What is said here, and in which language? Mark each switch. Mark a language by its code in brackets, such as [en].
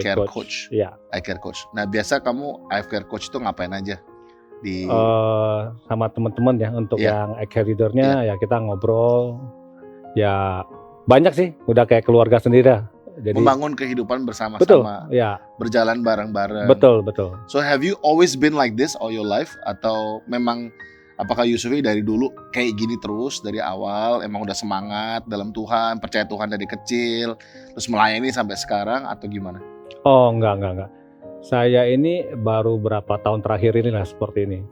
[id] iCare coach. Ya. iCare coach. Nah biasa kamu iCare coach itu ngapain aja? Di Sama teman-teman ya untuk Iya. yang iCare leader-nya ya kita ngobrol ya banyak sih, udah kayak keluarga sendiri lah. Jadi membangun kehidupan bersama-sama, ya, berjalan bareng-bareng. betul. [en] So have you always been like this all your life? [id] Atau memang apakah Yusuf ini dari dulu kayak gini terus dari awal, emang udah semangat dalam Tuhan, percaya Tuhan dari kecil, terus melayani sampai sekarang atau gimana? Oh enggak. Saya ini baru berapa tahun terakhir ini lah seperti ini.